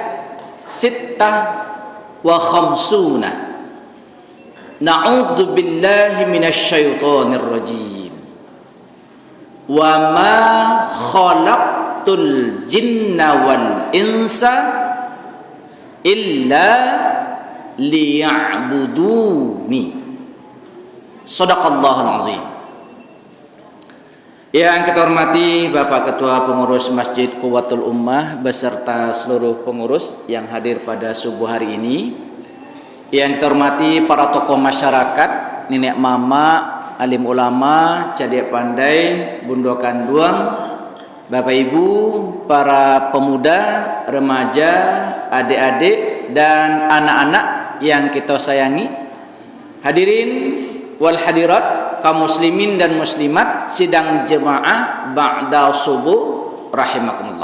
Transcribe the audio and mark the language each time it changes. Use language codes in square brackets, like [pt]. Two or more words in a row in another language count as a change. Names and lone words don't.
[ar] 56 نعوذ بالله من الشيطان الرجيم وما خلقت الجن والإنس إلا ليعبدوني. صدق الله العظيم. [id] Yang kita hormati Bapak Ketua Pengurus Masjid Quwwatul Ummah beserta seluruh pengurus yang hadir pada subuh hari ini. Yang kita hormati para tokoh masyarakat, nenek mama, alim ulama, cadik pandai, [min] bundo kanduang, [id] Bapak Ibu, para pemuda, remaja, adik-adik dan anak-anak yang kita sayangi. [ar] حاضرين والحاضرات, [id] kaum muslimin dan muslimat sidang jemaah ba'da subuh rahimakumullah.